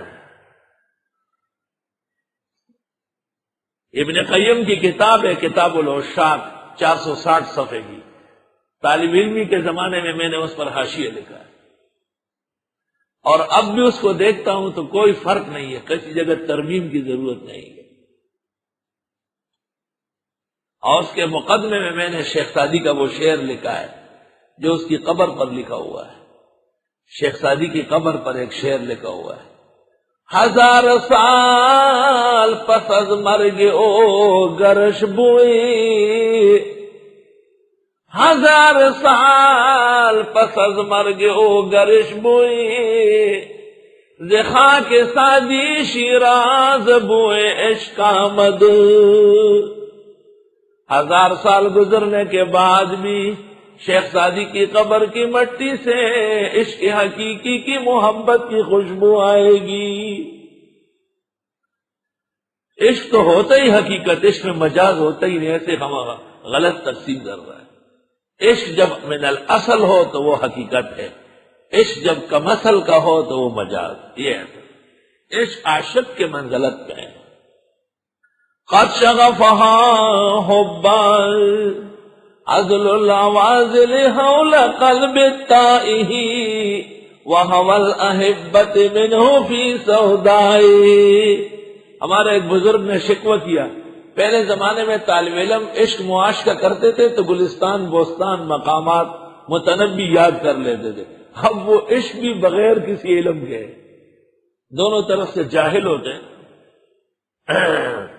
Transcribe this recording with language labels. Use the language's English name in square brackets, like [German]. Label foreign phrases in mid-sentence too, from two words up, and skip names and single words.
[Urdu] ابن قیم کی کتاب ہے کتاب العشاق، 460 صفحے کی، طالب علمی کے زمانے میں میں نے اس پر حاشیہ لکھا ہے، اور اب بھی اس کو دیکھتا ہوں تو کوئی فرق نہیں ہے، کسی جگہ ترمیم کی ضرورت نہیں ہے۔ اور اس کے مقدمے میں نے شیخ سعدی کا وہ شعر لکھا ہے جو اس کی قبر پر لکھا ہوا ہے۔ شیخ سعدی کی قبر پر ایک شعر لکھا ہوا ہے، [Persian] 1000 سال پس از مرگ او گرش بوئی، 1000 سال پس از مرگ او گرش بوئی، ز خاک سعدی شیراز بوئے عشق آمد۔ [Urdu] 1000 سال گزرنے کے بعد بھی شیخ سعدی کی قبر کی مٹی سے عشق حقیقی کی محبت کی خوشبو آئے گی۔ عشق تو ہوتا ہی حقیقت، عشق میں مجاز ہوتا ہی نہیں، ایسے ہم غلط تقسیم کر رہا ہے۔ عشق جب [Arabic] من الاصل [Urdu] ہو تو وہ حقیقت ہے، عشق جب کم اصل کا ہو تو وہ مجاز، یہ ہے عشق عاشق کے منزلت پہ ہے۔ [Arabic] قد شغفہا حبا، عزل العوازل حول قلب التائہ، وہوى الاحبۃ منہ فی سودائی۔ [Urdu] ہمارے ایک بزرگ نے شکوہ کیا، پہلے زمانے میں طالب علم عشق معاشقہ کرتے تھے تو گلستان بوستان مقامات متنبی یاد کر لیتے تھے، اب وہ عشق بھی بغیر کسی علم کے، دونوں طرف سے جاہل ہوتے ہیں۔